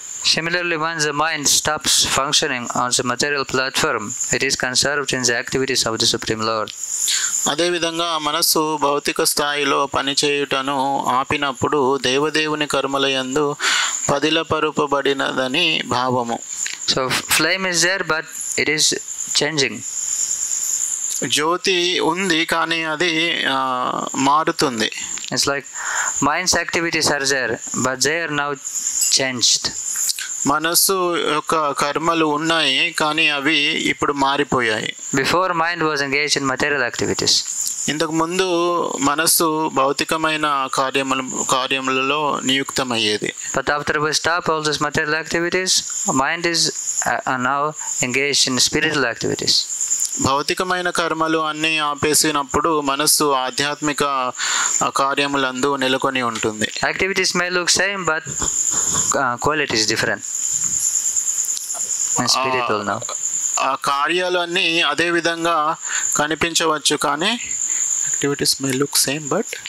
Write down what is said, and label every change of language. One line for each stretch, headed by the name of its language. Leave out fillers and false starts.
English: Similarly, once the mind stops functioning on the material platform, it is conserved in the activities of the Supreme Lord.
Telugu: అదేవిధంగా మనస్సు భౌతిక స్థాయిలో పనిచేయుటను ఆపినప్పుడు దేవదేవుని కర్మలయందు పదిలపరుపబడినదని భావము.
English: So flame is there, but it is changing.
Telugu: జ్యోతి ఉంది, కానీ అది మారుతుంది.
English: It's like mind's activities are there, but they are now changed.
Telugu: మనస్సు యొక్క కర్మలు ఉన్నాయి, కానీ అవి ఇప్పుడు మారిపోయాయి.
English: Before mind was engaged in material activities.
Telugu: ఇంతకు ముందు మనస్సు భౌతికమైన కార్యములలో నియుక్తమయ్యేది.
English: But after we stop all these material activities, mind is now engaged in spiritual activities.
Telugu: భౌతికమైన కర్మలు అన్నీ ఆపేసినప్పుడు మనస్సు ఆధ్యాత్మిక కార్యములందు నెలకొని ఉంటుంది.
English: Activities may look same, but quality is different. And spiritual now.
Telugu: ఆ కార్యాలు అన్నీ అదే విధంగా కనిపించవచ్చు, కానీ
English: activities may look same, but